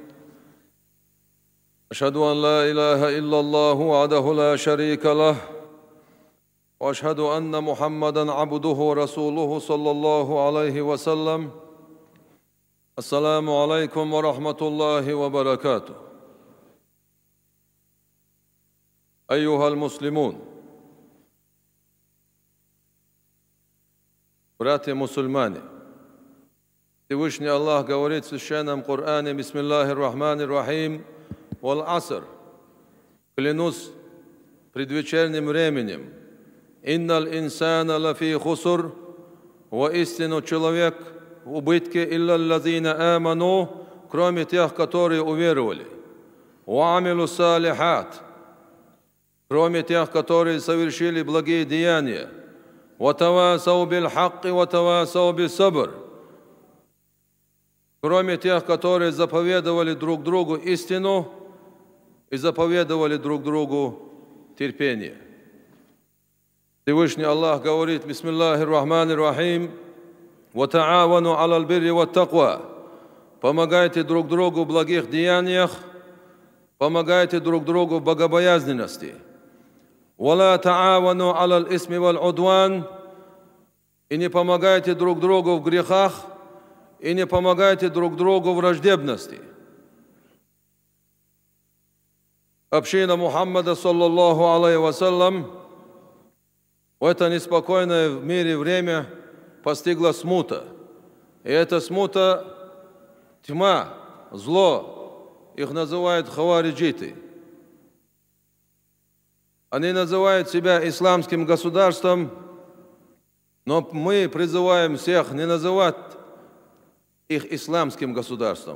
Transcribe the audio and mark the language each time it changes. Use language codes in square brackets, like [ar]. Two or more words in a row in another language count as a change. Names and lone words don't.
[ar] أشهد أن لا إله إلا الله وحده لا شريك له، وأشهد أن محمدًا عبده ورسوله صلى الله عليه وسلم. السلام عليكم ورحمة الله وبركاته. أيها المسلمون. [ru] Братья мусульмане, Всевышний Аллах говорит в Священном Коране: [ar] «بسم الله الرحمن الرحيم والعصر». [ru] Клянусь предвечерним временем. [ar] «إن الإنسان لفي خسر». [ru] Воистину человек в убытке, [ar] «إلا الذين آمنوا», [ru] кроме тех, которые уверовали. [ar] «وعملوا الصالحات», [ru] кроме тех, которые совершили благие деяния. [ar] «وتواصوا بالحق وتواصوا بالصبر», [ru] кроме тех, которые заповедовали друг другу истину и заповедовали друг другу терпение. Всевышний Аллах говорит: [ar] «بسم الله الرحمن الرحيم وتعاونوا على البر والتقوى». [ru] Помогайте друг другу в благих деяниях, помогайте друг другу в богобоязненности. [ar] «ولا تعاونوا على الإثم والعدوان». [ru] И не помогайте друг другу в грехах, и не помогайте друг другу в враждебности. Община Мухаммада, [ar] صلى الله عليه وسلم, [ru] в это неспокойное в мире время постигла смута. И эта смута – тьма, зло. Их называют хавариджиты. Они называют себя исламским государством, но мы призываем всех не называть их исламским государством.